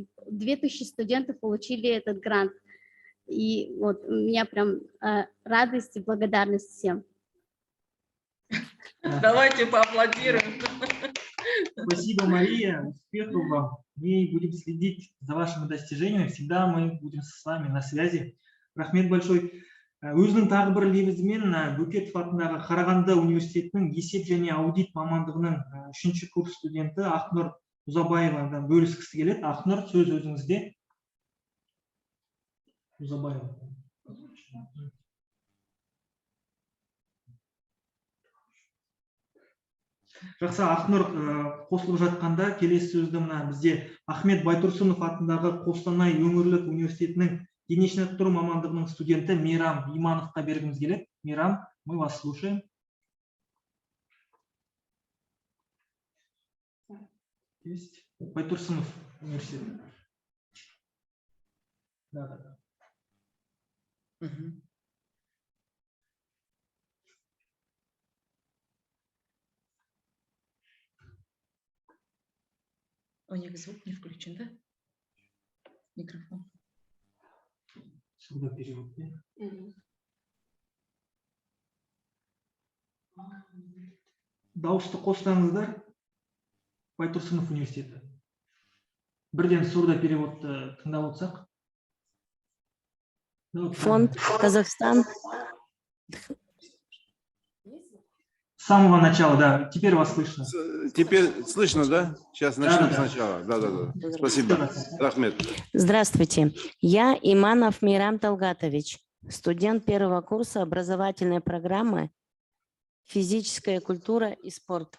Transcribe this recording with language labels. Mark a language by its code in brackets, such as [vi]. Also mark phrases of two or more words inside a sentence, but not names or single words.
[ru] 2000 студентов получили этот грант. И вот у меня прям радость и благодарность всем. Давайте поаплодируем. Спасибо, Мария. Успехов вам. Мы будем следить за вашими достижениями. Всегда мы будем с вами на связи. Рахмет большой. [kk] Өзінің тағы бір лебізімен Бөкетов атындағы Қарағанды университетінің есеп және аудит мамандығының 3-ші курс студенті Ақнұр Ұзабаевадан бөліскісі келеді. Ақнұр, сөз өзіңізде. Ұзабаева. Жақсы, Ақнұр қосылып жатқанда келесі сөзді бізде Ахмет Байтұрсынов атындағы Қостанай өңірлік университетінің дене шынықтыру мамандығының студенті Мейрам Имановқа бергіміз келеді. [ru] Мейрам, мы вас слушаем. Есть. [kk] Байтұрсынов университет. [ru] Да. У них звук не включен, да? Микрофон. Сюда перевод. [kk] Дауысты қоссаңыздар, Байтұрсынов университеті. Бірден сурдо переводты тыңдап отырсақ. [ru] Фонд Казахстан. С самого начала, да. Теперь вас слышно. Теперь слышно, да? Сейчас начнем сначала. Да. Спасибо. Рахмет. Здравствуйте. Я Иманов Мейрам Талгатович, студент первого курса образовательной программы «Физическая культура и спорт».